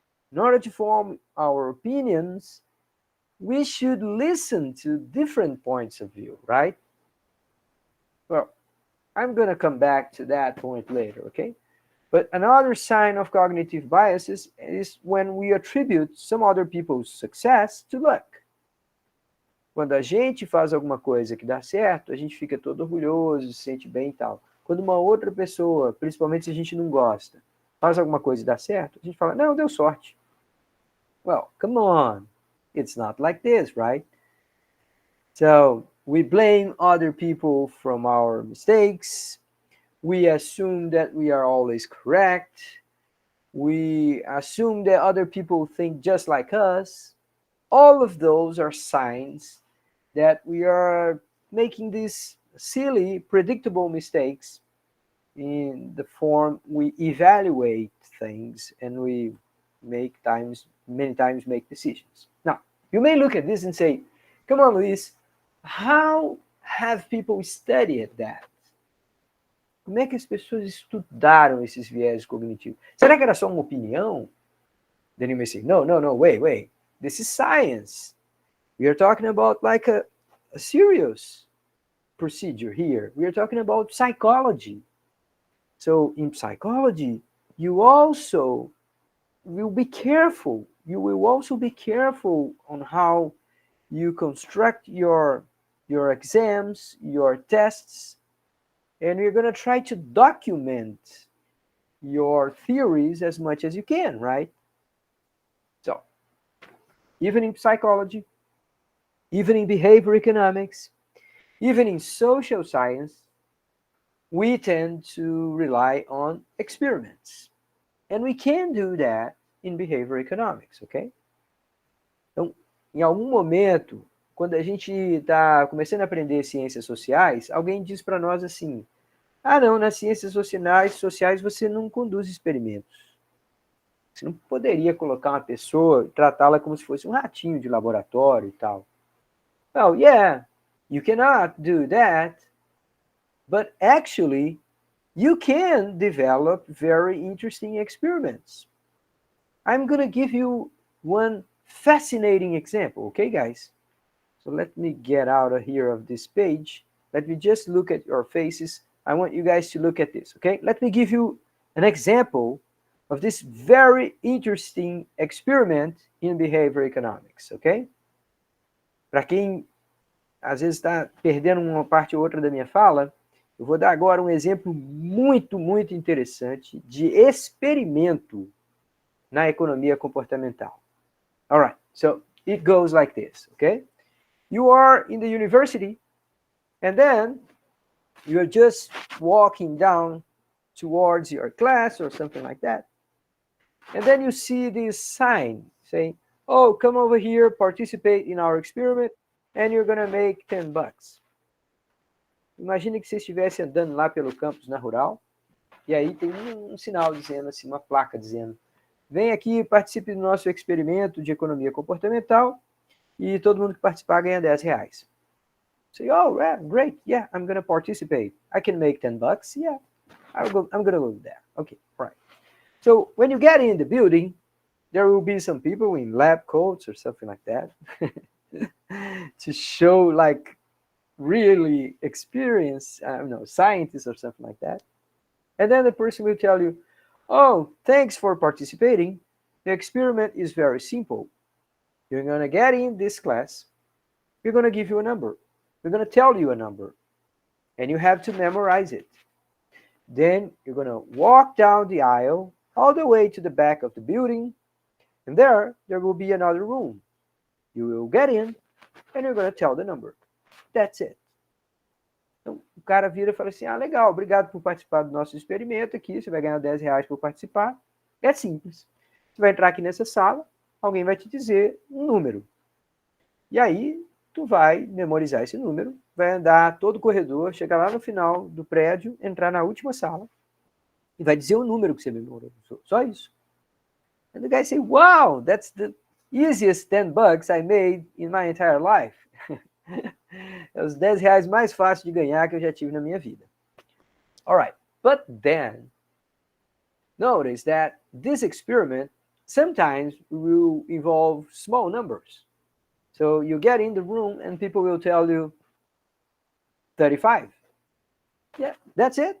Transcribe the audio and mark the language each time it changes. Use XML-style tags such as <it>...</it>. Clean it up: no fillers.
<en>In order to form our opinions, we should listen to different points of view, right? Well, I'm going to come back to that point later, okay? But another sign of cognitive biases is when we attribute some other people's success to luck.</en> <pt>Quando a gente faz alguma coisa que dá certo, a gente fica todo orgulhoso, se sente bem e tal. Quando uma outra pessoa, principalmente se a gente não gosta, faz alguma coisa e dá certo, a gente fala, não, deu sorte.</pt> <en>Well, come on. It's not like this, right? So we blame other people from our mistakes. We assume that we are always correct. We assume that other people think just like us. All of those are signs that we are making these silly, predictable mistakes in the form we evaluate things and we many times make decisions. Now, you may look at this and say, come on, Luis, how have people studied that?</en> <pt>Como é que as pessoas estudaram esses viés cognitivos? Será que era só uma opinião?</pt> <en>Then you may say, no, wait. This is science. We are talking about like a serious procedure here. We are talking about psychology. So in psychology, you also will be careful. You will also be careful on how you construct your exams, your tests, and you're going to try to document your theories as much as you can, right? So, even in psychology, even in behavior economics, even in social science, we tend to rely on experiments. And we can do that in behavior economics, ok?</en> <pt>Então, em algum momento, quando a gente está começando a aprender ciências sociais, alguém diz para nós assim, ah, não, nas ciências sociais você não conduz experimentos. Você não poderia colocar uma pessoa e tratá-la como se fosse um ratinho de laboratório e tal.</pt> <en>Well, yeah, you cannot do that, but actually, you can develop very interesting experiments. I'm going to give you one fascinating example, okay, guys? So let me get out of here of this page. Let me just look at your faces. I want you guys to look at this, okay? Let me give you an example of this very interesting experiment in behavior economics, okay?</en> <pt>Para quem às vezes está perdendo uma parte ou outra da minha fala, eu vou dar agora um exemplo muito, muito interessante de experimento na economia comportamental.</pt> <en>All right, so it goes like this, okay? You are in the university, and then you're just walking down towards your class or something like that. And then you see this sign saying, oh, come over here, participate in our experiment, and you're going to make $10.</en> <pt>Imagine que você estivesse andando lá pelo campus na Rural, e aí tem um sinal dizendo assim, uma placa dizendo, vem aqui, participe do nosso experimento de economia comportamental, e todo mundo que participar ganha $10.</pt> <en>Say, oh, yeah, great, yeah, I'm going to participate. I can make $10, yeah, I'm going to go there. Okay, right. So when you get in the building, there will be some people in lab coats or something like that to show like really experienced, scientists or something like that. And then the person will tell you, oh, thanks for participating. The experiment is very simple. You're going to get in this class. We're going to give you a number. We're going to tell you a number. And you have to memorize it. Then you're going to walk down the aisle all the way to the back of the building. And there will be another room. You will get in and you're going to tell the number. That's it.</en> <pt>Então, o cara vira e fala assim, ah, legal, obrigado por participar do nosso experimento aqui, você vai ganhar $10 por participar. É simples. Você vai entrar aqui nessa sala, alguém vai te dizer um número. E aí, tu vai memorizar esse número, vai andar todo o corredor, chegar lá no final do prédio, entrar na última sala e vai dizer o número que você memorizou. Só isso.</pt> <en>And the guy say, wow, that's the easiest 10 bucks I made in my entire life.</en> <pt>É os 10 reais mais fáceis de ganhar que eu já tive na minha vida.</pt> <en>All right, but then notice that this experiment sometimes will involve small numbers. So you get in the room and people will tell you 35. Yeah, that's it.</en>